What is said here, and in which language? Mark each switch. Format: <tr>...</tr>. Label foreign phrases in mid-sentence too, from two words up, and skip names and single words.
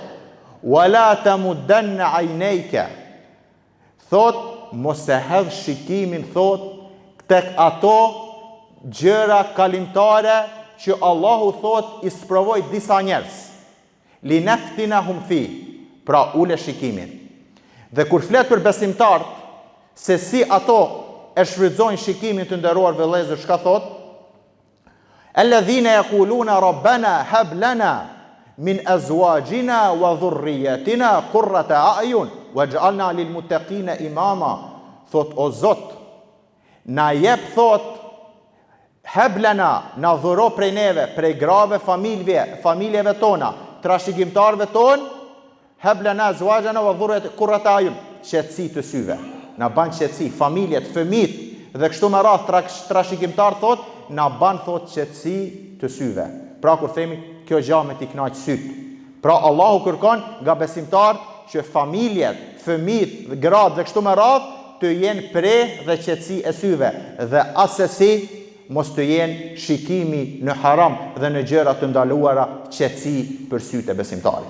<ar>ولا تمدن عينيك.</ar> <sq>Thot mos e hedh shikimin thot tek ato gjëra kalimtare që Allahu thot i sprovoi disa njerëz.</sq> <ar>لنفتنهم فيه.</ar> <sq>Pra ule shikimin. Dhe kur flet për besimtarët se si ato e shfrytëzojnë shikimin të nderuar vëllezër, çka thot?</sq> <ar>الذين يقولون ربنا هب لنا من أزواجنا وذرياتنا قرة أعين واجعلنا للمتقين إماما.</ar> <sq>Thot o Zot, na jep thot heblana, na dhuro prej neve, prej grave familjeve tona, trashëgimtarëve ton,</sq> <ar>هب لنا أزواجنا وذرياتنا قرة أعين,</ar> <sq>qetësi të syve. Na ban qetësi, familjet, fëmijët dhe kështu me radhë trashëgimtar thot, na ban thot qetësi të syve. Pra kur themi kjo gjë me t'i kënaq syt. Pra Allahu kërkon nga besimtarët që familjet, fëmijët, gratë dhe kështu me radhë të jenë pre dhe qetësi e syve dhe asesi mos të jenë shikimi në haram dhe në gjëra të ndaluara qetësi për sytë e besimtarit.</sq>